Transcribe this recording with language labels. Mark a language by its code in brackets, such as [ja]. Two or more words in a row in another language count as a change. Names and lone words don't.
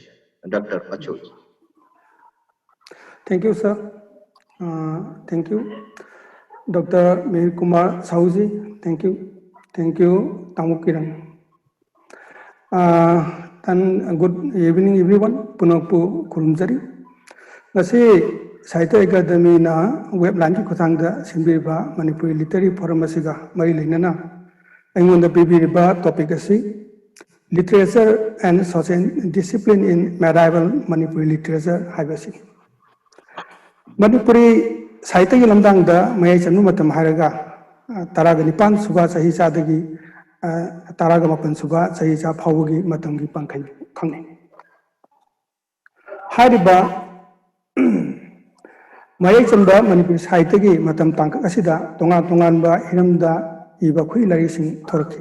[en] Dr. Acho. Thank you, sir. Thank you. Dr. Mihir Kumar Sauji, thank you. Thank you, Tamukiran. And good evening, everyone. [mni] Punapu Kurumjari. Nasi Sahitya Academy na webline ki khutangda simbiba Manipuri Literary Forum asiga mari lenana aingonda bibiriba topic asi [en] literature and social discipline in medieval Manipuri literature [mni] haibasi. Manipuri Sahitya ki lamdangda mayai channu matam hairaga taraga nipan suba sahi sadagi taraga mapan suba sahi sa phawagi matam gi pangkai khangne. Hairiba Mayai chamba Manipuri Sahitya ki matam tangkak asida tongan ba hiramda iba khui lari sing thorki.